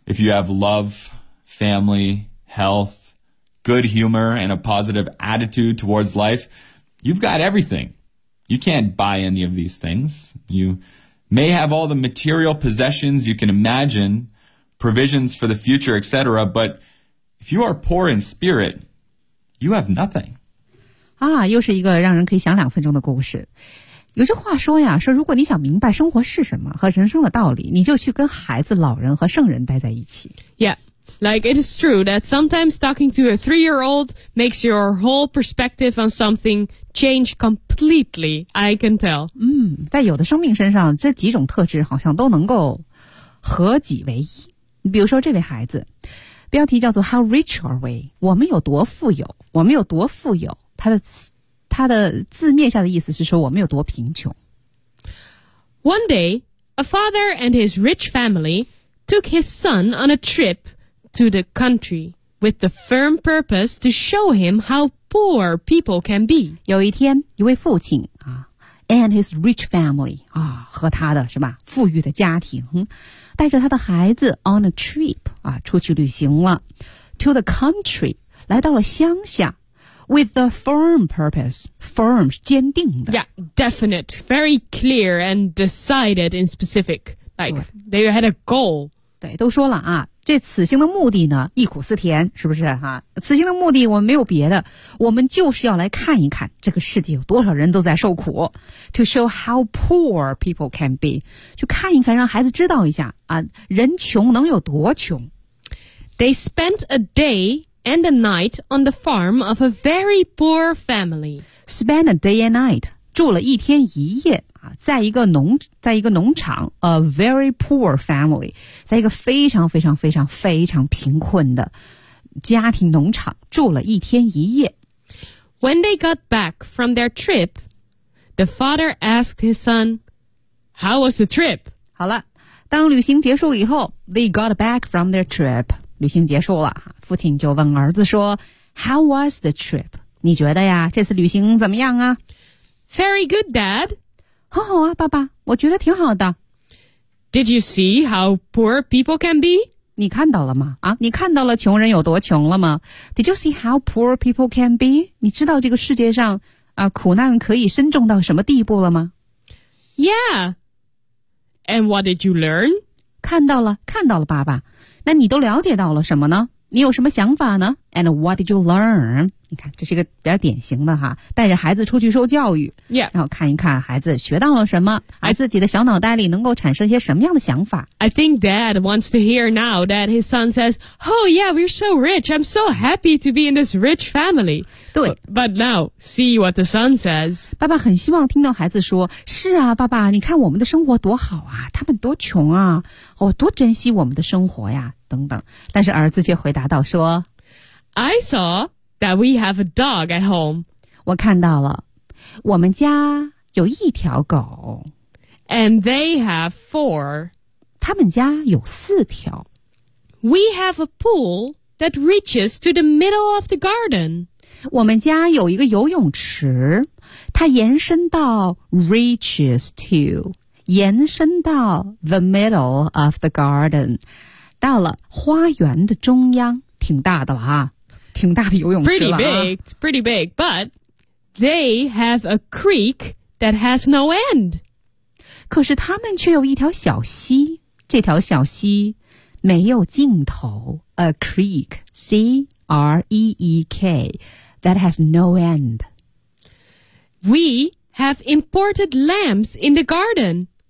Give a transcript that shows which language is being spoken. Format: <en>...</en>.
<en>If you have love, family, health, good humor, and a positive attitude towards life, you've got everything. You can't buy any of these things. You may have all the material possessions you can imagine, provisions for the future, etc., but if you are poor in spirit, you have nothing.</en> <zh>啊，又是一个让人可以想2分钟的故事。有句话说呀，说如果你想明白生活是什么和人生的道理，你就去跟孩子、老人和圣人待在一起。</zh> <en>Yeah, like it is true that sometimes talking to a three-year-old makes your whole perspective on something change completely. I can tell.</en> <zh>在有的生命身上，这几种特质好像都能够合己为一。比如说这位孩子，标题叫做</zh> <en>"How rich are we？"</en> <zh>我们有多富有？我们有多富有？他的字面下的意思是说我们有多贫穷。</zh> <en>One day, a father and his rich family took his son on a trip to the country with the firm purpose to show him how poor people can be.</en> <zh>有一天，一位父亲啊 ，</zh> <en>and his rich family</en> <zh>啊，和他的是吧，富裕的家庭，带着他的孩子</zh> <en>on a trip</en> <zh>啊，出去旅行了 ，</zh> <en>to the country</en> <zh>来到了乡下。</zh> <en>With a firm purpose, firm</en> <zh>是坚定的。</zh> <en>Yeah, definite, very clear and decided in specific. Like they had a goal.</en> <zh>对，都说了啊，这此行的目的呢，忆苦思甜，是不是哈、啊？此行的目的我们没有别的，我们就是要来看一看这个世界有多少人都在受苦。</zh> <en>To show how poor people can be,</en> <zh>去看一看，让孩子知道一下啊，人穷能有多穷。</zh> <en>They spent a day. And a night on the farm of a very poor family. Spend a day and night.</en> <zh>住了一天一夜啊，在一个农场</zh> <en>a very poor family.</en> <zh>在一个非常非常非常非常贫困的家庭农场住了一天一夜。</zh> <en>When they got back from their trip, the father asked his son, "How was the trip?"</en> <zh>好了，当旅行结束以后</zh> <en>they got back from their trip.</en> <zh>旅行结束了，父亲就问儿子说</zh> <en>How was the trip?</en> <zh>你觉得呀，这次旅行怎么样啊</zh> <en>Very good, Dad.</en> <zh>很好啊，爸爸，我觉得挺好的。</zh> <en>Did you see how poor people can be?</en> <zh>你看到了吗？啊，你看到了穷人有多穷了吗</zh> <en>Did you see how poor people can be?</en> <zh>你知道这个世界上啊，苦难可以深重到什么地步了吗</zh> <en>Yeah. And what did you learn?</en> <zh>看到了，看到了，爸爸。那你都了解到了什么呢？你有什么想法呢 ？</zh> <en>And what did you learn?</en> <zh>你看，这是一个比较典型的哈，带着孩子出去受教育，</zh> <en>yeah.</en> <zh>然后看一看孩子学到了什么，孩子自己的小脑袋里能够产生一些什么样的想法。</zh> <en>I think Dad wants to hear now that his son says, "Oh yeah, we're so rich. I'm so happy to be in this rich family."</en> <zh>对</zh> <en>，But now see what the son says.</en> <zh>爸爸很希望听到孩子说：“是啊，爸爸，你看我们的生活多好啊，他们多穷啊，我多珍惜我们的生活呀。” 等等，但是儿子却回答道说</zh> <en>I saw that we have a dog at home.</en> <zh>我看到了，我们家有一条狗。</zh> <en>And they have four.</en> <zh>他们家有四条。</zh> <en>We have a pool that reaches to the middle of the garden.</en> <zh>我们家有一个游泳池，它延伸到</zh> <en>reaches to,</en> <zh>延伸到</zh> <en>the middle of the garden.</en> <zh>到了花园的中央，挺大的了啊，挺大的游泳池了啊。</zh> <en>Pretty big, but they have a creek that has no end.</en> <zh>可是他们却有一条小溪，这条小溪没有尽头。</zh> <en>A creek, C-R-E-E-K, that has no end. We have imported lamps in the garden.</en>